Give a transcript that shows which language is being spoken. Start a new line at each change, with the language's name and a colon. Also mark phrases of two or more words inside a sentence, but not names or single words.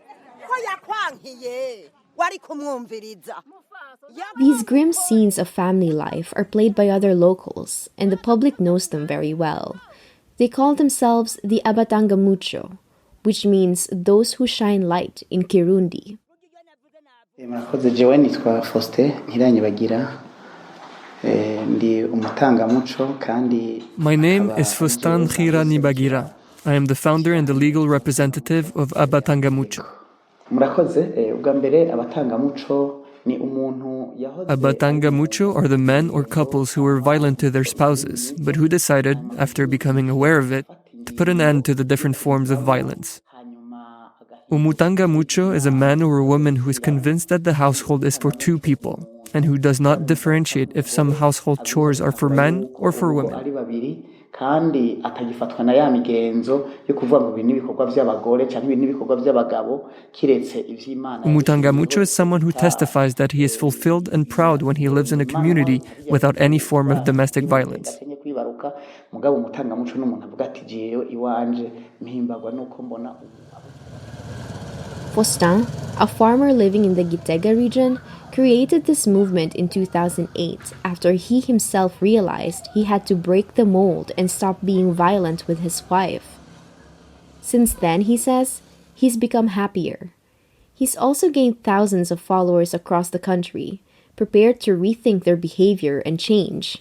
English: These grim scenes of family life are played by other locals, and the public knows them very well. They call themselves the Abatanga Mucho, which means those who shine light in Kirundi.
Rundi: Murakoze, jewe nitwa Faustin Ntiranyibagira, ndi umutangamuco kandi.
English: My name is Faustin Ntiranyibagira. I am the founder and the legal representative of Abatanga Mucho.
Rundi: Murakoze, ubwa mbere abatangamuco ni umuntu yahoze.
English: Abatanga Mucho are the men or couples who were violent to their spouses, but who decided, after becoming aware of it, to put an end to the different forms of violence. Umutanga Mucho is a man or a woman who is convinced that the household is for two people, and who does not differentiate if some household chores are for men or for women.
Rundi: Kandi atagifatwa na ya migenzo yo kuvuga ngo ibi nibikorwa by'abagore cyangwa ibi nibikorwa by'abagabo kiretse ivy'Imana.
English: Umutanga Mucho is someone who testifies that he is fulfilled and proud when he lives in a community without any form of domestic violence.
Rundi: Mugabo umutanga muco n'umuntu avuga ati jewe iwanje mpimbagwa nuko mbona.
English: Faustin, a farmer living in the Gitega region, created this movement in 2008 after he himself realized he had to break the mold and stop being violent with his wife. Since then, he says, he's become happier. He's also gained thousands of followers across the country, prepared to rethink their behavior and change.